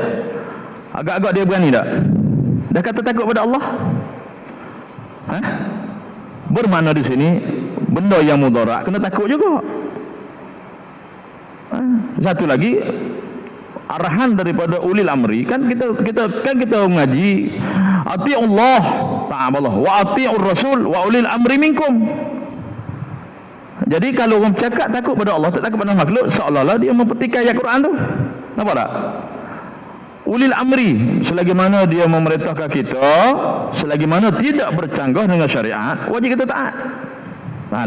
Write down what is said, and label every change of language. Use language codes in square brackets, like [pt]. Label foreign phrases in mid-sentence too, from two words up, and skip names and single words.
[ms] Agak-agak dia berani tak? Dah kata takut pada Allah? Bermakna di sini benda yang mudarat kena takut juga. Satu lagi, arahan daripada [ar] أولي الأمر [ms] kan kita mengaji [ar] أطيعوا الله تعالى وأطيعوا الرسول وأولي الأمر منكم. [ms] Jadi kalau orang cakap takut pada Allah, tak takut pada makhluk, seolah-olah dia mempertikai ayat Quran tu. Nampak tak? [ar] أولي الأمر, [ms] selagi mana dia memerintahkan kita, selagi mana tidak bercanggah dengan syariat, wajib kita taat. Ada.